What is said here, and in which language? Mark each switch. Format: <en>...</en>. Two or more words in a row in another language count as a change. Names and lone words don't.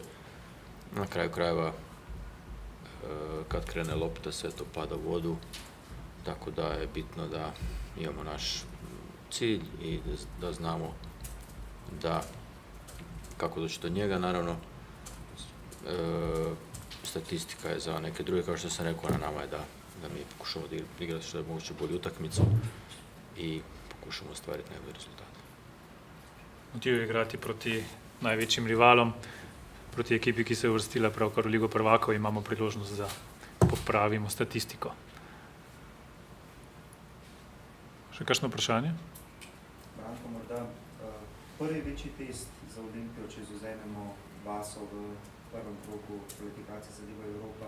<hr>Na kraju krajeva, kad krene lopta, sve to pada u vodu, tako da je bitno da imamo naš cilj i da znamo kako doći do njega. Naravno, statistika je za neke druge, kao što sam rekao, na nama je da mi pokušamo igrati što je moguće bolju utakmicu i pokušamo ostvariti najbolji rezultat.</hr> <sl>Motiv je igrati proti največjim rivalom, proti ekipi, ki se je uvrstila pravkar v Ligo prvakov, imamo priložnost, da popravimo statistiko. Še kakšno vprašanje? Branko, morda prvi večji test za Olimpijo, če izvzamemo Vaso v prvem krogu kvalifikacije za Ligo Evropa.</sl>